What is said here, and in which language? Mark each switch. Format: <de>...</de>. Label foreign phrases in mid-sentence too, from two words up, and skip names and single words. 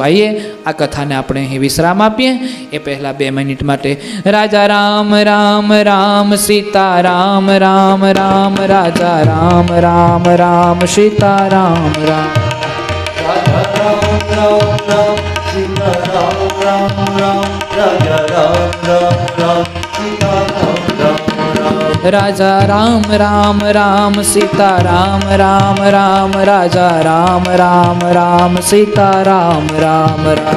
<gu>આવીએ આ કથાને આપણે અહીં વિશ્રામ આપીએ એ પહેલાં 2 મિનિટ માટે રાજા રામ રામ રામ સીતા રામ રામ રામ, રાજા રામ રામ રામ સીતા રામ રામ,</gu> <hi>રાજા રામ રામ રામ सीता राम राम राम राजा राम राम राम सीता राम राम राम राजा राम राम राम सीता राम राम राम राजा राम राम राम सीता राम राम राम</hi>